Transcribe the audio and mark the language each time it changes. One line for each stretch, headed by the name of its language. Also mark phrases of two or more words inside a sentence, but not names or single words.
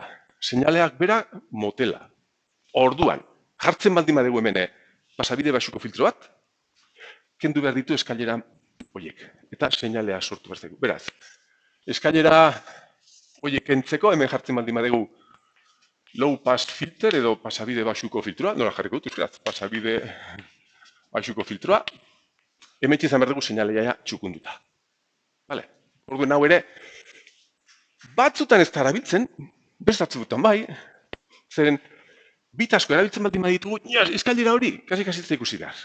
Basque: Seinaleak bera motela. Orduan, jartzen baldin badugu hemen pasabide baxuko filtro bat, kendu behar ditu eskailera horiek. Eta seinalea sortu behar dugu. Beraz, eskailera horiek kentzeko, hemen jartzen baldin badugu
English: low pass filter
Basque: edo pasabide baxuko filtroa, nola jarriko dut, euskaraz, pasabide baxuko filtroa, hemen txizan behar dugu seinalea txukunduta. Vale. Orduan hau ere, batzutan ez da erabiltzen, beste batzutan bai, zeren bitasko erabiltzen baldin baditugu, eskailera hori, kasi ikusi behar.